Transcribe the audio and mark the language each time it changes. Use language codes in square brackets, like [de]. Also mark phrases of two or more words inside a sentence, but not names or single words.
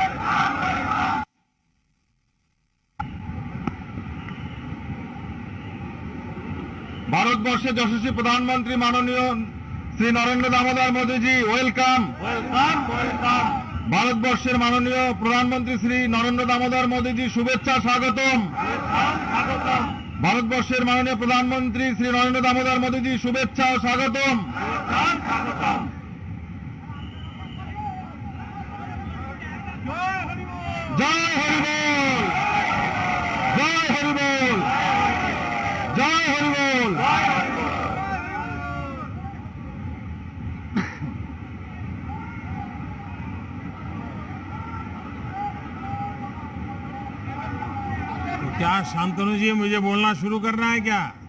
[bn] ভারতবর্ষে যশস্বী প্রধানমন্ত্রী মাননীয় শ্রী নরেন্দ্র দামোদর মোদী জি ওয়েলকাম। ভারতবর্ষের মাননীয় প্রধানমন্ত্রী শ্রী নরেন্দ্র দামোদর মোদী জি শুভেচ্ছা স্বাগতম। ভারতবর্ষের মাননীয় প্রধানমন্ত্রী শ্রী নরেন্দ্র দামোদর মোদী জি শুভেচ্ছা স্বাগতম। জয় হরিবোল, জয় হরিবোল, জয় হরিবোল। [hi] क्या शांतनु जी मुझे बोलना शुरू करना है क्या?